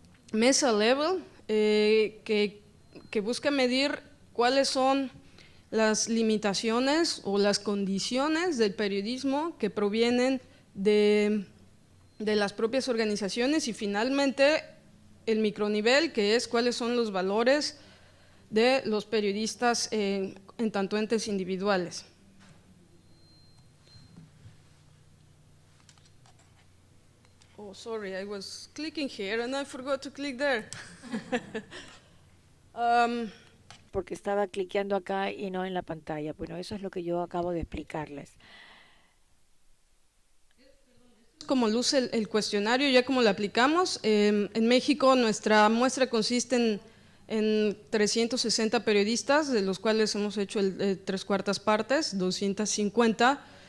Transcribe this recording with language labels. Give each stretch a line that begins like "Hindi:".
Spanish: mesa level que busca medir cuáles son las limitaciones o las condiciones del periodismo que provienen de las propias organizaciones, y finalmente el micronivel, que es cuáles son los valores de los periodistas en tanto entes individuales.
English: Oh, sorry, I was clicking here and I forgot to click there.
Spanish: Porque estaba cliqueando acá y no en la pantalla. Bueno, eso es lo que yo acabo de explicarles. Como luce el cuestionario, ya como lo aplicamos. En México nuestra muestra consiste en 360 periodistas, de los cuales hemos hecho 3/4 partes, 250.